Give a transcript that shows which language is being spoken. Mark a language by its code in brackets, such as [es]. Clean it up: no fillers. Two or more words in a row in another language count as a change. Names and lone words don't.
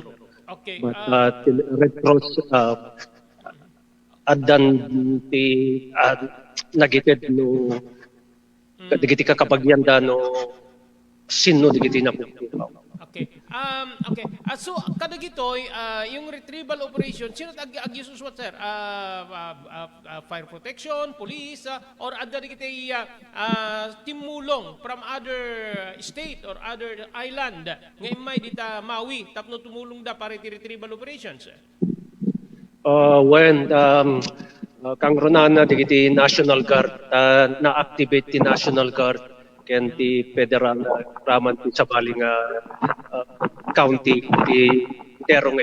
[en] Okay. [ilo] But ti Red Cross addan ti nagited no kadigiti kakabagyan da no sino digiti na pukpukaw. Okay. Okay. So kadagitoy yung [en] retrieval operation [ilo] sino agyususwat sir? [en] Fire protection, police or [ilo] adda digiti timulong [en] from other state or other island [ilo] nga imay dita Maui tapno tumulong da para ti [en] retrieval operations. [ilo] Kang runana digiti National Guard na-activate ti National Guard ken ti federal raman ti sabali nga county ti terong